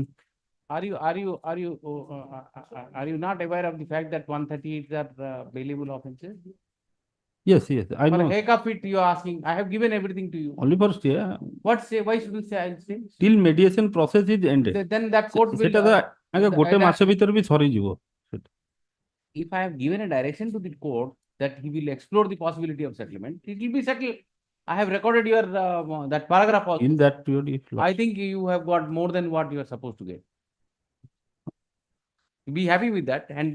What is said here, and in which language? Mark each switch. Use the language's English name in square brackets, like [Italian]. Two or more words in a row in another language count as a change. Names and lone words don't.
[English] Are you not aware of the fact that 138 are bailable offences? Yes, yes, I For know. heck of it, you are asking. I have given everything to you. Only for stay. What say? Why should you say I'll stay? Till mediation process is ended. Then that court will. [Odia] ସେଟା ତ ଆଜ୍ଞା ଗୋଟେ ମାସ ଭିତରେ ବି ସରିଯିବ. [English] If I have given a direction to the court that he will explore the possibility of settlement, it will be settled. I have recorded your that paragraph also. In that period, if I think you have got more than what you are supposed to get. Be happy with that. And